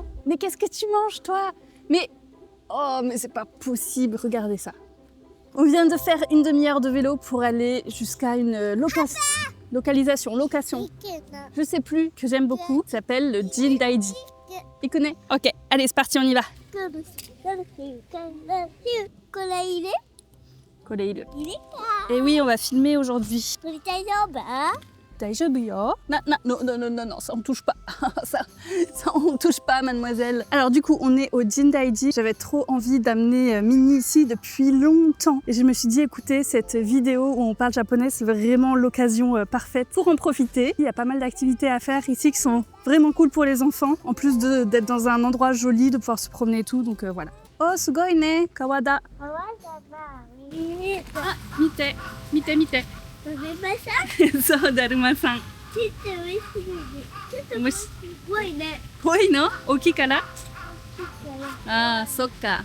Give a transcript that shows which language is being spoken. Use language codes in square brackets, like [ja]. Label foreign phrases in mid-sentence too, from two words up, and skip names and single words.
[fr] Mais qu'est-ce que tu manges, toi? Mais oh, mais c'est pas possible. Regardez ça. On vient de faire une demi-heure de vélo pour aller jusqu'à une location. [ja] いけな。 [fr] Je sais plus, que j'aime beaucoup. Ça s'appelle le Jindaiji. Tu connais? Ok, allez, c'est parti, on y va. [ja] これ入れ？ Koleiru. 入れ？ [fr] Et oui, on va filmer aujourd'hui. [ja] これ大丈夫？大丈夫よ. [fr] Non, ça on touche pas. ça on touche pas, mademoiselle. Alors du coup, on est au Jindaiji. J'avais trop envie d'amener Minnie ici depuis longtemps. Et je me suis dit, écoutez, cette vidéo où on parle japonais, c'est vraiment l'occasion parfaite pour en profiter. Il y a pas mal d'activités à faire ici qui sont vraiment cool pour les enfants. En plus d'être dans un endroit joli, de pouvoir se promener et tout. Donc voilà. [ja] Oh, すごいね, Kawada. かわいかな。見 Ah, mite. 食べましょう。そう、だるまさん。ちょっと美味しいね。ちょっともしすごいね。ぽいの？大きいから？ちょっとね。ああ、そっか。